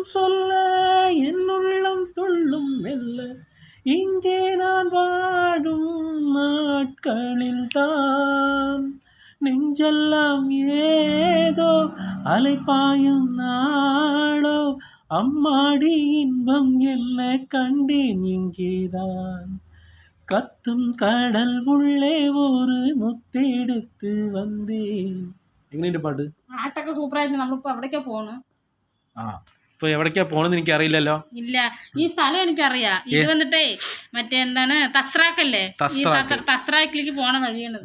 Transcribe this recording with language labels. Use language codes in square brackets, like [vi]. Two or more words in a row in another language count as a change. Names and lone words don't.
[ta] சொல்ல என் உள்ளம் துள்ளும் மெல்ல இங்கே நான் வாழும் நாட்களில் தான் நெஞ்செல்லாம் ஏதோ அலைப்பாயும் நாளோ அம்மாடி இன்பம் என்ன கண்டேன் இங்கேதான் கத்தும் கடல் உள்ளே ஒரு முத்தெடுத்து வந்தேன். [ml] എങ്ങനെയുണ്ട് പാട്ട്? പാട്ടൊക്കെ സൂപ്പറായിട്ട്. നമ്മളിപ്പോ എവിടേക്കാ പോണ്? ഇപ്പൊ എവിടേക്കാ പോണെന്ന് എനിക്ക് അറിയില്ലല്ലോ. ഇല്ല, ഈ സ്ഥലം എനിക്കറിയാം. ഇത് വന്നിട്ടേ മറ്റേ എന്താണ് തസ്രാക്കല്ലേ, ഈ തസ്രാക്കിലേക്ക് പോണ വഴിയാണിത്.